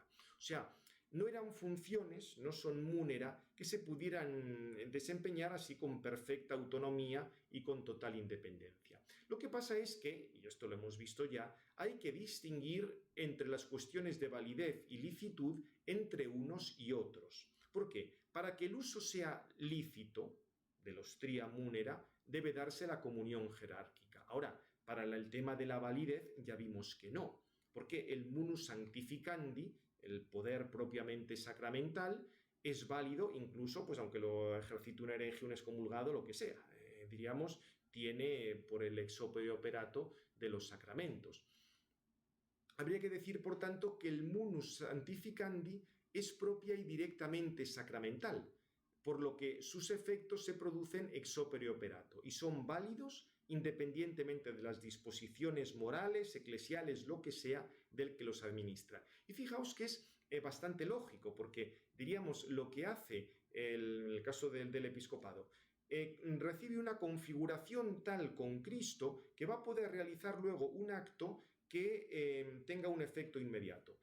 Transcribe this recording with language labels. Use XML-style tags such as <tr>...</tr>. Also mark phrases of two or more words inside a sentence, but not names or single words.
<es>O sea, no eran funciones, no son munera, que se pudieran desempeñar así con perfecta autonomía y con total independencia. Lo que pasa es que, y esto lo hemos visto ya, hay que distinguir entre las cuestiones de validez y licitud entre unos y otros. ¿Por qué? Para que el uso sea lícito de los</es> <la>tria munera,</la> <es>debe darse la comunión jerárquica. Ahora, para el tema de la validez ya vimos que no, porque el</es> <la>munus sanctificandi,</la> <es>el poder propiamente sacramental, es válido incluso, pues aunque lo ejercite un hereje, un excomulgado, lo que sea. Diríamos, tiene por el</es> <la>ex opere operato</la> <es>de los sacramentos. Habría que decir, por tanto, que el</es> <la>munus sanctificandi</la> <es>es propia y directamente sacramental, por lo que sus efectos se producen</es> <la>ex opere operato</la> <es>y son válidos independientemente de las disposiciones morales, eclesiales, lo que sea, del que los administra. Y fijaos que es bastante lógico, porque diríamos lo que hace el caso del episcopado, recibe una configuración tal con Cristo que va a poder realizar luego un acto que tenga un efecto inmediato.</es>